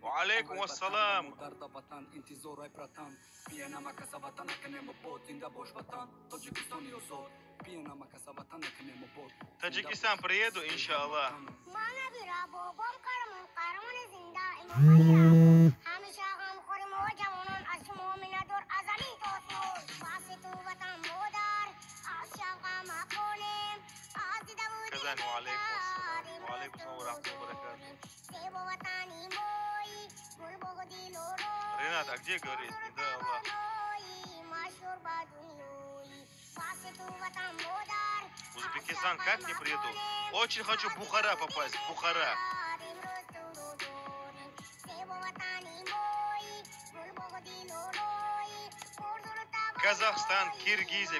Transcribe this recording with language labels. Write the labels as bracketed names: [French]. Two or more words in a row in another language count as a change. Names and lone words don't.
[Arabic] وعليكم السلام. [Tajik] модар да ватан интизорай пратан бия намакаса ватан наканем обод зинда бош ватан тоҷикистони озод бия намакаса ватан наканем обод [Russian] Таджикистан приеду, иншаллах. Казань, [Arabic] وعليكم السلام. وعليكم السلام ورحمة الله وبركاته. [Russian] Ренат, а где говорит? Да, Аллах. Узбекистан как не приеду? Очень хочу в Бухара попасть. В Бухара. Казахстан, Киргизия.